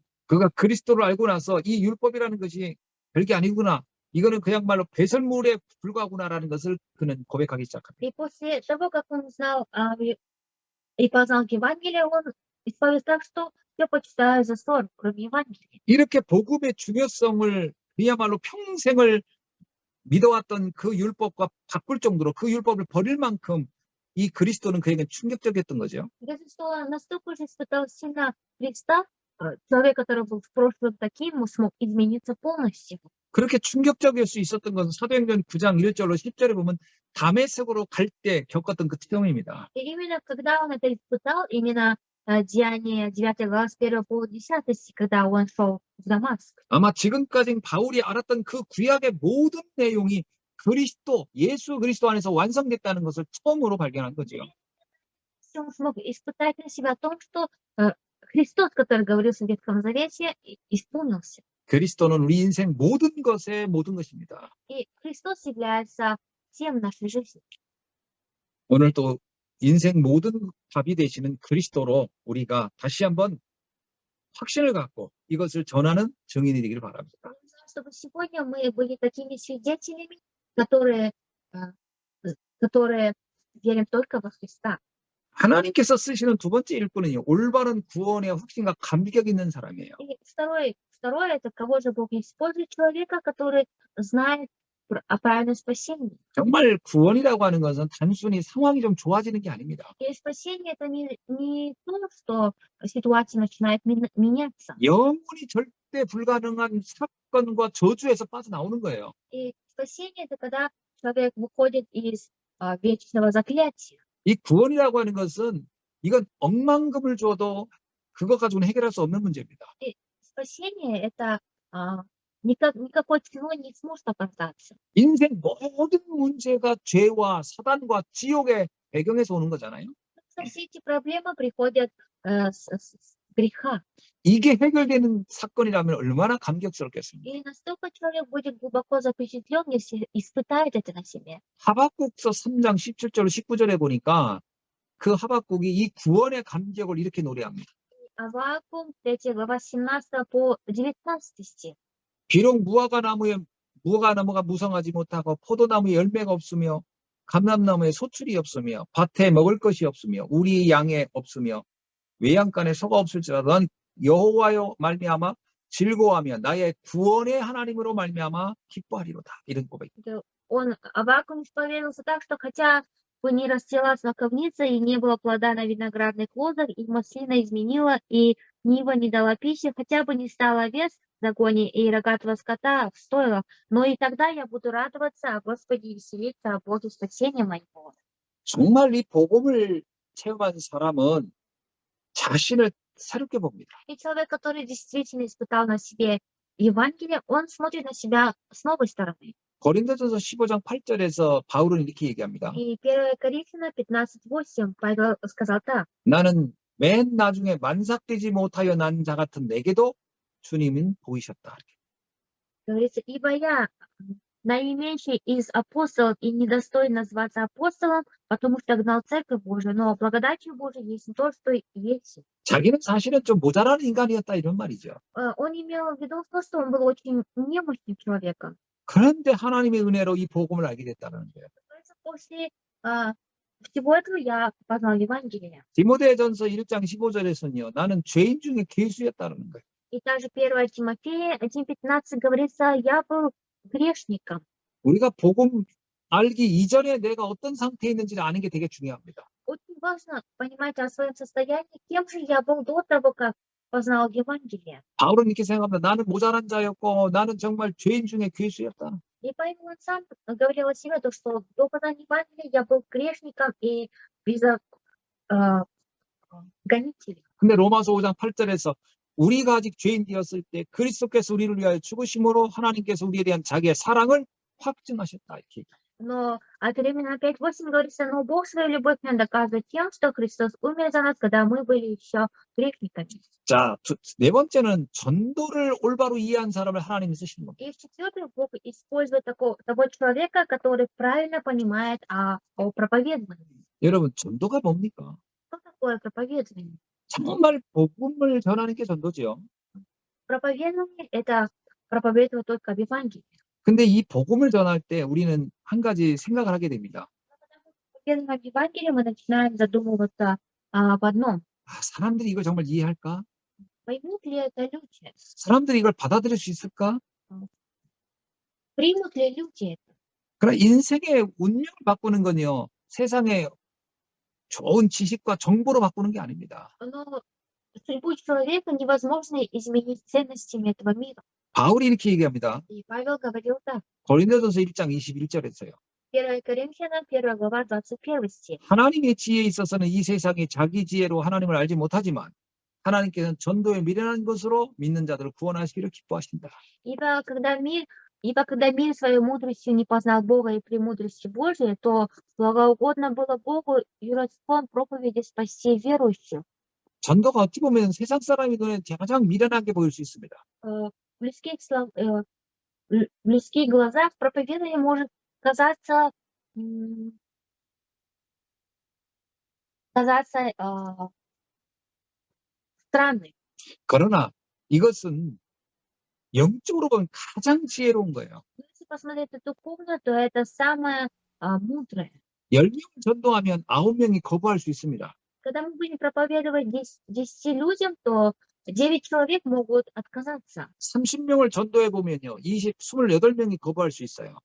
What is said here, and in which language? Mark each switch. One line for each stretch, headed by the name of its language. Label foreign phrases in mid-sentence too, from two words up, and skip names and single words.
Korean: 그가 그리스도를 알고 나서 이 율법이라는 것이 별게 아니구나. 이거는 그야말로 배설물에 불과하구나라는 것을 그는 고백하기 시작합니다.
Russian: И после того, как он узнал и познал Евангелие, он исповедовал так, что все почитаю за ссор, кроме Евангелия.
Korean: 이렇게 복음의 중요성을 그야말로 평생을 믿어왔던 그 율법과 바꿀 정도로 그 율법을 버릴 만큼 이 그리스도는 그에게 충격적이었던 거죠.
Russian: Даже что он настолько же испытал сильно Христа, человек, который был в прошлом таким, смог измениться полностью.
Korean: 그렇게 충격적일 수 있었던 것은 사도행전 9장 1절로 10절에 보면 다메섹으로 갈 때 겪었던 그 체험입니다.
Russian: И именно когда он это испытал, именно Деяние 9 глава с 1 по 10, когда он шел в Дамаск.
Korean: 아마 지금까지 바울이 알았던 그 구약의 모든 내용이 그리스도, 예수 그리스도 안에서 완성됐다는 것을 처음으로 발견한 거죠.
Russian: Он смог испытать на себя о том, что Христос, который говорился в Ветхом Завете, исполнился.
Korean: 그리스도는 우리 인생 모든 것의 모든 것입니다.
Russian: И Христос является всем нашей жизни.
Korean: 오늘 또 인생 모든 답이 되시는 그리스도로 우리가 다시 한번 확신을 갖고 이것을 전하는 증인이 되기를 바랍니다.
Russian: Чтобы сегодня мы были такими свидетелями, которые верим только во Христа.
Korean: 하나님께서 쓰시는 두 번째 일꾼은요, 올바른 구원의 확신과 감격 있는 사람이에요.
Russian: И второе это кого же Бог использует? Человека, который знает о правильном спасении.
Korean: 정말 구원이라고 하는 것은 단순히 상황이 좀 좋아지는 게 아닙니다.
Russian: И спасение это не то, что ситуация начинает меняться.
Korean: 영원히 절대 불가능한 사건과 저주에서 빠져나오는 거예요.
Russian: И спасение это когда человек выходит из вечного заклятия.
Korean: 이 구원이라고 하는 것은 이건 억만금을 줘도 그거 가지고는 해결할 수 없는 문제입니다.
Russian: Спасение это никакой ценой не сможет оправдаться.
Korean: 인생 모든 문제가 죄와 사단과 지옥의 배경에서 오는 거잖아요.
Russian: Все эти проблемы приходят с греха.
Korean: 이게 해결되는 사건이라면 얼마나 감격스럽겠습니까?
Russian: И настолько человек будет глубоко запечатлен, если испытает это на себе.
Korean: 하박국서 3장 17절 19절에 보니까 그 하박국이 이 구원의 감격을 이렇게 노래합니다.
Russian: Аввакум, 3 глава, 17 по 19 стих.
Korean: 비록 무화과나무가 무성하지 못하고 포도나무에 열매가 없으며 감람나무에 소출이 없으며 밭에 먹을 것이 없으며 우리 양에 없으며 외양간에 소가 없을지라도 난 여호와여 말미암아 즐거워하며 나의 구원의 하나님으로 말미암아 기뻐하리로다. 이런 고백.
Russian: Аввакум исповедовался так, что хотя бы не расцвела смоковница и не было плода на виноградных лозах, и маслина изменила, и нива не дала пищи, хотя бы не стало овец в загоне и рогатого скота в стойлах, но и тогда я буду радоваться о Господе и веселиться о Боге спасения моего.
Korean: 정말 이 복음을 체험한 사람은 자신을 새롭게 봅니다.
Russian: И человек, который действительно испытал на себе Евангелие, он смотрит на себя с новой стороны.
Korean: 고린도전서 15장 8절에서 바울은 이렇게 얘기합니다.
Russian: И 1 Коринфянам 15:8 Павел сказал так.
Korean: 나는 맨 나중에 만삭되지 못하여 난 자 같은 내게도 주님은 보이셨다.
Russian: Говорится, ибо я наименьший из апостолов и недостоин назваться апостолом, потому что гнал церковь Божию, но благодатью Божией есть то, что есть.
Korean: 자기는 사실은 좀 모자라는 인간이었다 이런 말이죠.
Russian: Он имел в виду то, что он был очень немощным человеком.
Korean: 그런데 하나님의 은혜로 이 복음을 알게 됐다는 거예요.
Russian: После всего этого я познал Евангелие.
Korean: 디모데전서 1장 15절에서는요. 나는 죄인 중에 괴수였다는 거예요.
Russian: И также 1 Тимофея 1:15 говорится, я был грешником.
Korean: 우리가 복음 알기 이전에 내가 어떤 상태에 있는지를 아는 게 되게 중요합니다.
Russian: Очень важно понимать о своем состоянии, кем же я был до того, как познал Евангелие.
Korean: 바울은 이렇게 생각합니다. 나는 모자란 자였고 나는 정말 죄인 중에 괴수였다.
Russian: И поэтому он сам говорил о себе, то, что до познания Евангелия я был грешником и гонителем.
Korean: 근데 로마서 5장 8절에서 우리가 아직 죄인 되었을 때 그리스도께서 우리를 위하여 죽으심으로 하나님께서 우리에 대한 자기의 사랑을 확증하셨다. 이렇게.
Russian: Но от Римлян 5:8 говорится, но Бог свою любовь нам доказывает тем, что Христос умер за нас, когда мы были еще грешниками.
Korean: 자, 네 번째는 전도를 올바로 이해한 사람을 하나님이 쓰시는 겁니다.
Russian: И в-четвертых, Бог использует того человека, который правильно понимает о проповедовании.
Korean: 여러분, 전도가 뭡니까?
Russian: Что такое проповедование?
Korean: 정말 복음을 전하는 게 전도지요.
Russian: Проповедование – это проповедовать только в Евангелии.
Korean: 근데 이 복음을 전할 때 우리는 한 가지 생각을 하게 됩니다.
Russian: Проповедовать Евангелие мы начинаем задумываться об одном.
Korean: 사람들이 이걸 정말 이해할까?
Russian: Поймут ли это люди?
Korean: 사람들이 이걸 받아들일 수 있을까?
Russian: Примут ли люди это?
Korean: 그러나 인생의 운명을 바꾸는 건요. 세상의 좋은 지식과 정보로 바꾸는 게 아닙니다.
Russian: Но судьбу человека невозможно изменить ценностями этого мира.
Korean: 바울이 이렇게 얘기합니다.
Russian: И Павел говорил так.
Korean: 고린도전서 1장 21절에서요.
Russian: 1 Коринфянам 1 глава 21 стих.
Korean: 하나님의 지혜에 있어서는 이 세상이 자기 지혜로 하나님을 알지 못하지만 하나님께서는 전도에 미련한 것으로 믿는 자들을 구원하시기를 기뻐하신다.
Russian: Ибо когда мир своей мудростью не познал Бога и премудрости Божией, то благоугодно было Богу и родством проповеди спасти верующих.
Korean: 전도가 어찌 보면 세상 사람의 눈에 가장 미련하게 보일 수 있습니다.
Russian: В людских глазах проповедование может казаться странным.
Korean: 그러나 이것은 영적으로 보면 가장 지혜로운 거예요.
Russian: Если посмотреть духовно, то это самое мудрое.
Korean: 10명을 전도하면 9명이 거부할 수 있습니다.
Russian: когда мы будем проповедовать 10 людям, то 9 человек могут отказаться.
Korean: 30명을 전도해 보면요. 28명이 거부할 수 있어요.